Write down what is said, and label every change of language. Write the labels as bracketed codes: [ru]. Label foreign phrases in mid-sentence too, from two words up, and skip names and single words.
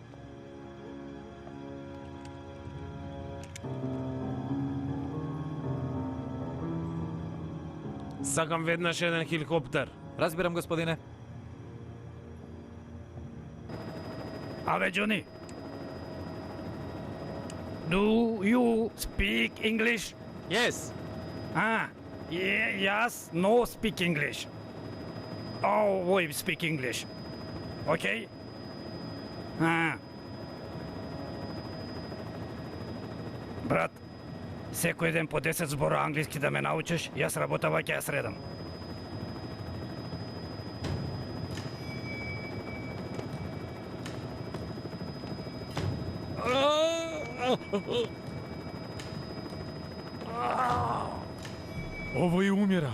[mk] Сакам веднаш еден хеликоптер. Разбирам, господине. Абе, Джони. [en] Do you speak English? Yes. Yes, no speak English. Oh, we speak English. Okay? [mk] Брат, секој ден по 10 збора англиски да ме научиш, јас работава ќе ја средам. Овој умира.